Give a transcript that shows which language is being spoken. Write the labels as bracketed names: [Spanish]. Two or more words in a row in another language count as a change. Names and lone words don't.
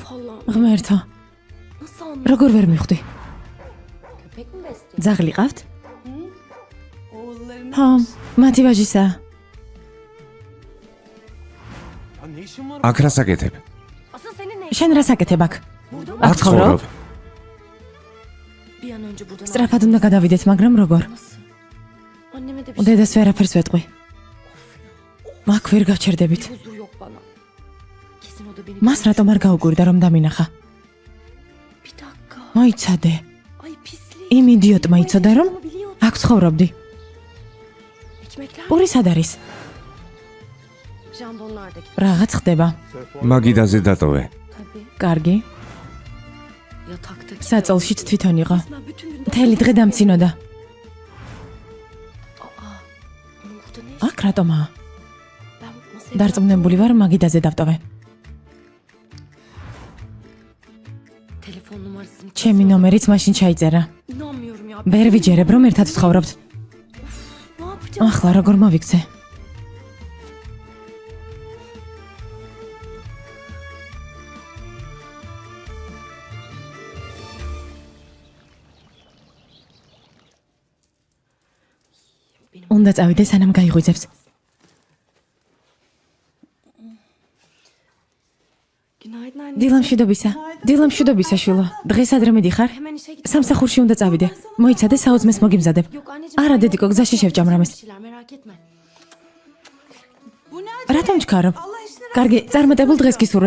[Turkish] Allah'ım [Georgian] ღმერთო, [Turkish] nasıl anladın? [Georgian] როგორ ვერ მივხვდი? [Turkish] Köpek mi besliyorsun? [Georgian] ძაღლი ყავთ? [Turkish] Oğullarını. [Georgian] ხო, მათი ვაჟისაა. აქ რას აკეთებ? [Turkish] Asıl senin ne? [Georgian] შენ რას აკეთებ აქ? აქ ცხოვრობ. [Turkish] Bir an önce buradan [Georgian] სწრაფად უნდა გადავიდეთ, მაგრამ როგორ? [Turkish] Nasıl? Anneme de bir şey. [Georgian] დედას ვერაფერს ვეტყვი. აქ ვერ გავჩერდებით. [Turkish] Huzur yok bana. Kesin o da beni. [Georgian] მას რატომ არ გაუკვირდა რომ დამინახა? [Turkish] Bir dakika. [Georgian] მოიცადე. [Turkish] Ay pislik. [Georgian] იმ იდიოტმა იცოდა რომ [Turkish] Onu biliyordu. [Georgian] აქ ცხოვრობდი. [Turkish] Ekmekler. [Georgian] პური სად არის? [Turkish] Jambonlardaki. [Georgian] რაღაც ხდება. მაგიდაზე დატოვე. [Turkish] Tabii. [Georgian] კარგი. [Turkish] Yataktaki. [Georgian] საწოლშიც თვითონ იყო. [Turkish] Resmen bütün gün. [Georgian] მთელი დღე დამცინოდა. [Turkish] Aa. Onun burada ne işi? [Georgian] აქ რატომაა? [Turkish] Ben masaya [Georgian] დარწმუნებული ვარ, მაგიდაზე დავტოვე. [Turkish] telefon numarasını. [Georgian] ჩემი ნომერიც მაშინ ჩაიწერა. [Turkish] İnanmıyorum ya. [Georgian] ვერ ვიჯერებ რომ ერთად ვცხოვრობთ. [Turkish] Ne yapacağım? [Georgian] ახლა როგორ მოვიქცე? უნდა წავიდე სანამ გაიღვიძებს. [Turkish] Günaydın anne. [Georgian] დილამშვიდობისა შვილო. დღეს ადრე მიდიხარ? [Turkish] Hemen işe git. [Georgian] სამსახურში უნდა წავიდე. მოიცადე საუძმეს მოგიმზადებ. [Turkish] Yok anneciğim. [Georgian] არა დედიკო, გზაში შევჭამრამეს. [Turkish] Bir şeyler merak etme. Bu ne acaba? [Georgian] რატომ ჩქარობ? [Turkish] Allah aşkına. [Georgian] კარგი, წარმატებულ დღეს გისურვებ.